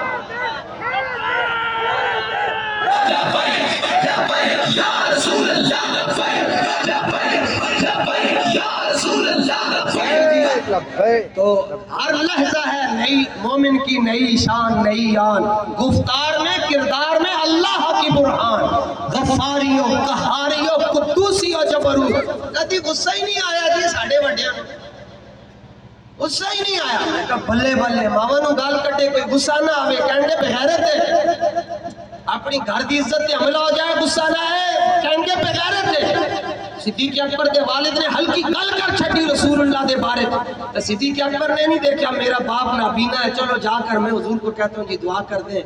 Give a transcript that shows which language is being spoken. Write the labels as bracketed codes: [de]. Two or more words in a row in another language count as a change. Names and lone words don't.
[ur] تو ہر لحظہ ہے نئی مومن کی نئی شان نئی آن. گفتار میں کردار میں اللہ کی برہان. غفاری و قہاری و قدوسی و جبروت. [pa] کدی غصہ ہی نہیں آیا جی ساڈے وڈیاں نوں, غصہ ہی نہیں آیا. میں کہا بلے بلے ماواں نوں گال کٹے کوئی غصہ نہ آوے کہندے بغیرت ہے. اپنی گھر دی عزت تے حملہ ہو جائے غصہ نہ ہے کہندے بغیرت ہے. صدیق اکبر دے والد نے ہلکی گل کر چھٹی رسول اللہ دے بارے. [ur] صدیق اکبر نے نہیں دیکھا میرا باپ نابینا ہے, چلو جا کر میں حضور کو کہتا ہوں جی دعا کر دیں.